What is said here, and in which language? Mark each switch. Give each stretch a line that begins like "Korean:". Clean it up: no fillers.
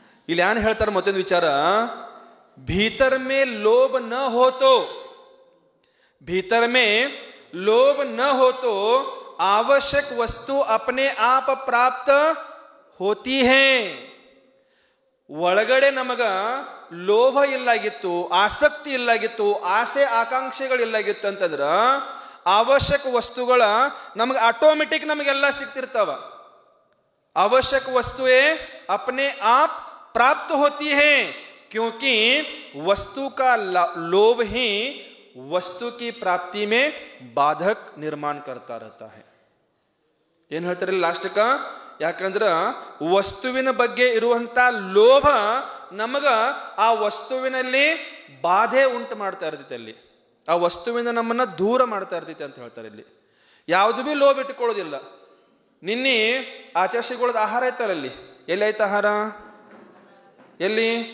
Kannada: ಇಲ್ಲಿ ಏನ್ ಹೇಳ್ತಾರೆ ಮತ್ತೊಂದು ವಿಚಾರ,
Hindi: ಭೀತರ್ ಮೇ ಲೋಭ ನ ಹೋತೋ, ಭೀತರ್ ಮೇ ಲೋಭ ನ ಹೋತೋ आवश्यक वस्तु अपने आप प्राप्त होती है.
Kannada: ಒಳಗಡೆ ನಮಗ ಲೋಭ ಇಲ್ಲಾಗಿತ್ತು, ಆಸಕ್ತಿ ಇಲ್ಲಾಗಿತ್ತು, ಆಸೆ ಆಕಾಂಕ್ಷೆಗಳಿಲ್ಲಾಗಿತ್ತು ಅಂತಂದ್ರ ಅವಶ್ಯಕ ವಸ್ತುಗಳ ನಮಗೆ ಆಟೋಮೆಟಿಕ್ ನಮಗೆಲ್ಲ ಸಿಗ್ತಿರ್ತಾವ.
Hindi: आवश्यक वस्तुएं अपने आप प्राप्त होती है, क्योंकि वस्तु का लोभ ही वस्तु की प्राप्ति में बाधक निर्माण करता रहता है.
Kannada: ಏನ್ ಹೇಳ್ತಾರೆ ಲಾಸ್ಟ್ ಕ? ಯಾಕಂದ್ರ ವಸ್ತುವಿನ ಬಗ್ಗೆ ಇರುವಂತ ಲೋಭ ನಮಗ ಆ ವಸ್ತುವಿನಲ್ಲಿ ಬಾಧೆ ಉಂಟು ಮಾಡ್ತಾ ಇರ್ತೈತಿ, ಅಲ್ಲಿ ಆ ವಸ್ತುವಿನ ನಮ್ಮನ್ನ ದೂರ ಮಾಡ್ತಾ ಇರ್ತೈತಿ ಅಂತ ಹೇಳ್ತಾರೆ. ಇಲ್ಲಿ ಯಾವ್ದು ಬಿ ಲೋಭ ಇಟ್ಟುಕೊಳ್ಳೋದಿಲ್ಲ. ನಿನ್ನೆ ಆಚಾರ್ಯಗಳದ ಆಹಾರ ಐತಲ್ಲ, ಎಲ್ಲಿ ಆಯ್ತು ಆಹಾರ? ಎಲ್ಲಿ?